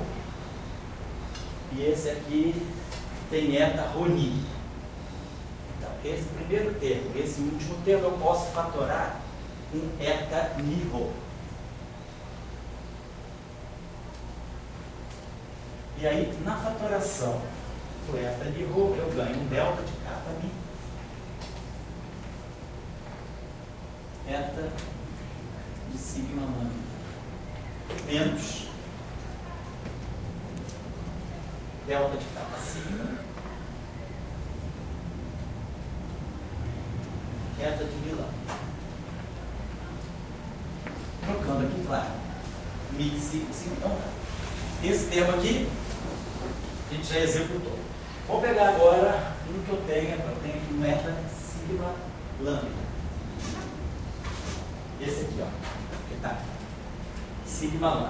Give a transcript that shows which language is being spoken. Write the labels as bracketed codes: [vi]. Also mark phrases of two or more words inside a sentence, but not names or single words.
[pt] E esse aqui tem eta Rho-Ni. Então, esse primeiro termo, esse último termo, eu posso fatorar com eta Mi, Rho. E aí, na fatoração do eta Mi, Rho, eu ganho um delta de kappa Mi. Eta de sigma lambda menos delta de kappa sigma eta de Mi lambda. Trocando aqui, claro, Mi sigma, então esse termo aqui a gente já executou. Vou pegar agora tudo que eu tenho aqui um eta sigma lambda. Esse aqui, ó, que tá sigma lambda.